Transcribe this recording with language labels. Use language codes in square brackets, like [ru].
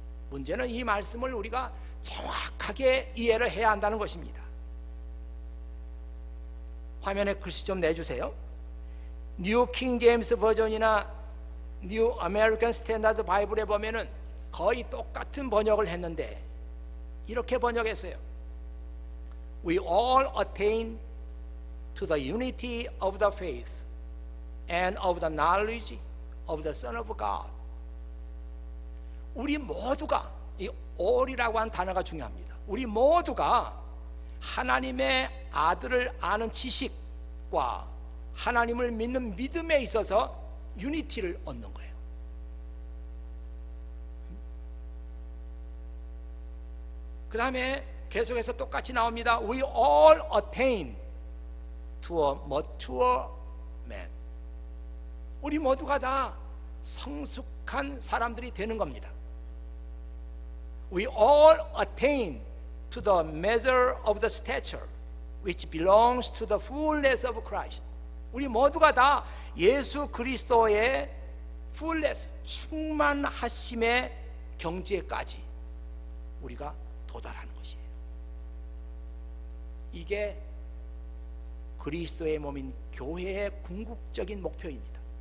[ko] 문제는 이 말씀을 우리가 정확하게 이해를 해야 한다는 것입니다. 화면에 글씨 좀 내주세요. 뉴 킹 제임스 버전이나 뉴 아메리칸 스탠다드 바이블에 보면은 거의 똑같은 번역을 했는데 이렇게 번역했어요. [en] We all attain to the unity of the faith and of the knowledge of the Son of God. [ko] 우리 모두가, 이 all이라고 하는 단어가 중요합니다. 우리 모두가 하나님의 아들을 아는 지식과 하나님을 믿는 믿음에 있어서 유니티를 얻는 거예요. 그 다음에 계속해서 똑같이 나옵니다. [en] We all attain to a mature man. [ko] 우리 모두가 다 성숙한 사람들이 되는 겁니다. [en] We all attain to the measure of the stature which belongs to the fullness of Christ. [ko] 우리 모두가 다 예수 그리스도의 fullness, 충만하심의 경지에까지 우리가 도달하는 것이에요. 이게 그리스도의 몸인 교회의 궁극적인 목표입니다.